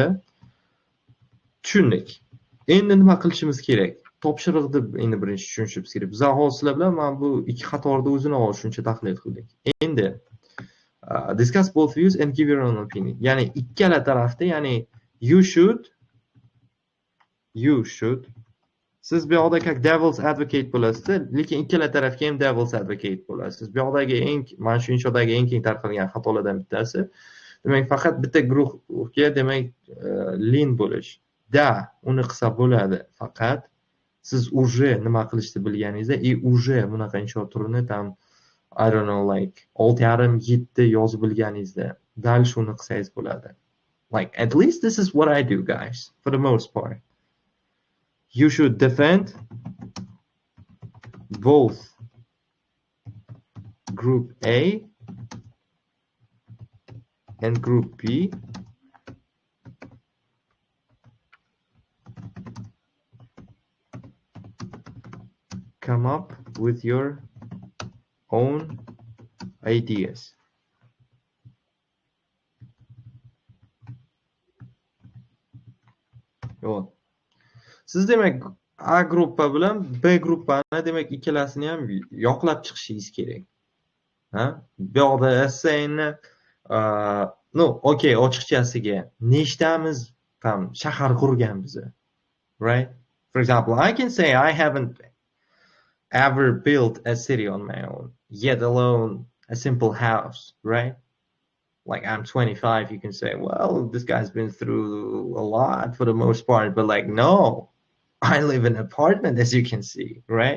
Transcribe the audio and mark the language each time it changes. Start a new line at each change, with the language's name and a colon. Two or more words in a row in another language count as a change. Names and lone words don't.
Uzbek: Tushundik. Endi nima qilishimiz kerak? Topshiriqni endi birinchi tushunishimiz kerak. Biz sizlar bilan mana bu ikki qatorda o'zini shuncha tahlil qildik.
English: Endi discuss both views and give your own opinion.
Uzbek: Ya'ni ikkala tarafda, ya'ni
English: you should
Uzbek: siz bu yoqda как
English: devil's advocate
Uzbek: bo'lasiz, lekin ikkala tarafga ham
English: devil's advocate
Uzbek: bo'lasiz. Bu yoqdagi mana shu inshodagi eng keng tarqalgan xatolardan bittasi, demak faqat bitta guruhga demak lean bo'lish. Da, uni qilsa bo'ladi, faqat siz уже nima qilishni bilganingizda, уже bunaqa inshoot turini tam
English: I don't know like
Uzbek: 6.5-7 yozib bilganingizda dal shuni qilsangiz bo'ladi.
English: Like at least this is what I do, guys, for the most part. You should defend both group A and group B come up with your own ideas.
Uzbek: Yo'q. Siz demak A gruppa bilan B gruppani demak ikkalasini ham yoqlab chiqishingiz kerak. Ha? Bu yoqda essayni
English: no, okay,
Uzbek: ochiqchasiga nechtamiz tam shahar qurganmiz.
English: Right? For example, I can say I haven't ever built a city on my own, yet alone a simple house, right? Like I'm 25, you can say, well, this guy's been through a lot for the most part, but like, no, I live in an apartment, as you can see, right?